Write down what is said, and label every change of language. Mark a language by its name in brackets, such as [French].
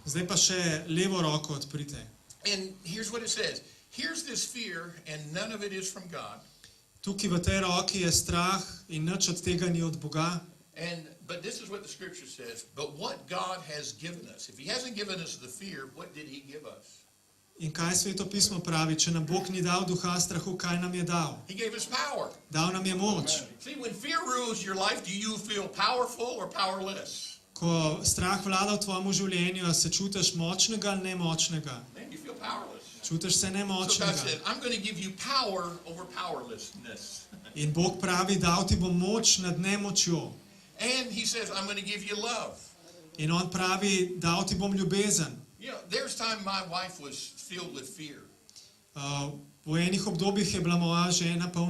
[Slovenian] Zdaj pa še levo roko odprite. [English] And here's what it says. Here's this fear, and none of it is from God. [Slovenian] Tukaj v tej roki je strah in nič od tega ni od Boga. [English] But this is what the scripture says. But what God has given us. If he hasn't given us the fear, what did he give us? [Slovenian] In kaj Sveto pismo pravi? Če nam Bog ni dal duha strahu, kaj nam je dal? [English] He gave us power. [Slovenian] Dal nam je moč. [English] See, when fear rules your life, do you feel powerful or powerless? [Slovenian] Ko strah vlada v tvojem življenju, se čutiš močnega ali nemočnega? [English] Man, you feel powerless. [Slovenian] Čutiš se [English] So God [Slovenian] nemočnega. [English] said, I'm going to give you power over powerlessness. [Slovenian] In Bog pravi, dal ti bom moč nad nemočjo. [English] And he says, I'm going to give you love. [Slovenian] In on pravi, dal ti bom ljubezen. [English] You know, there's time my wife was filled with fear. [Slovenian] V enih obdobjih je bila moja žena polna